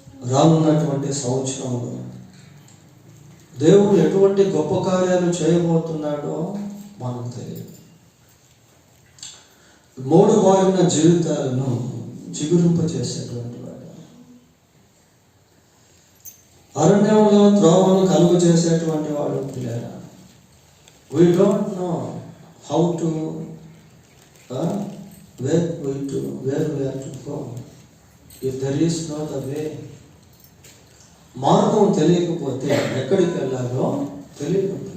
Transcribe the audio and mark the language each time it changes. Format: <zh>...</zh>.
<te>రానున్నటువంటి సంవత్సరంలో దేవుడు ఎటువంటి గొప్ప కార్యాలు చేయబోతున్నాడో మనకు తెలియదు. మోడుబారిన జీవితాలను చిగురింపచేసేటువంటి వాడు, అరణ్యంలో త్రోవను కలుగు చేసేటువంటి వాడు. పిల్లరా,</te> <en>we don't know how to where we are to go if there is no the way.</en> <te>మార్గం తెలియకపోతే ఎక్కడికి వెళ్ళాలో తెలియదు.</te>